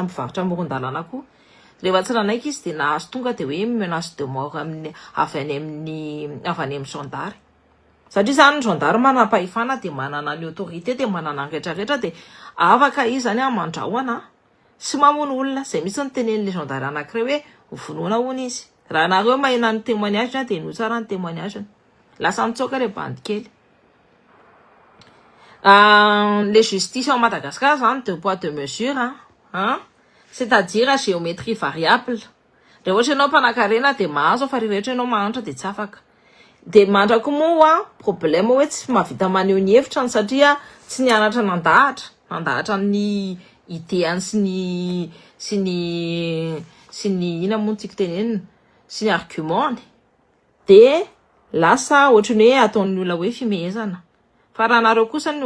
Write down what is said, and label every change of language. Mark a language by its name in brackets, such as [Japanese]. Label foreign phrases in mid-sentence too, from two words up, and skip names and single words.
[Malagasy] mpivarotra amoron-dalana koa rehefa tsy nanaiky izy de nahazo tonga de hoe [French] menace de mort [Malagasy] avy any amin'ny gendary satria zany ny gendary manam-pahefana de manana ny autorité de manana ny rehetrarehetra de afaka izy zany mandrahona sy mamono olona zay misy ny tenen'le gendary anankiray hoe vonoana hono izy raha nareo mahina ny témoignage de no tsara ny témoignage lasa mitsoka le bande kely. [French] Les justices en Madagascar [Malagasy] zany [French] deux poids deux mesures c'est-à-dire à géométrie variable [Malagasy] rehefa ohatra ianao mpanakarena de mahazo fa rehefa ianao mahantra de tsy afaka de mandrako moa problème hoe tsy mahavita maneho ny hevitrany satria tsy nianatra nandahatra ny idéany sy ny ina moa tsika tenenina sy ny argument de lasa ohatrany hoe ataon'ny olona hoe fimehezana fa raha nareo kosa ny